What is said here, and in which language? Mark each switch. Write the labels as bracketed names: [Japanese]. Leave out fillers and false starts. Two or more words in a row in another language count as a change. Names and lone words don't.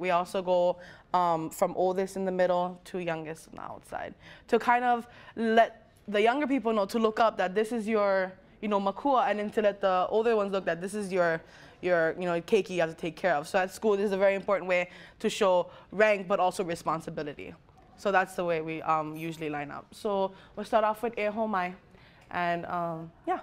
[English] We also go from oldest in the middle to youngest on the outside, to kind of let the younger people know to look up that this is your, you know, makua, and then to let the older ones look that this is your you know, keiki you have to take care of. So at school, this is a very important way to show rank, but also responsibility. So that's the way we usually line up. So we'll start off with e ho mai, and yeah.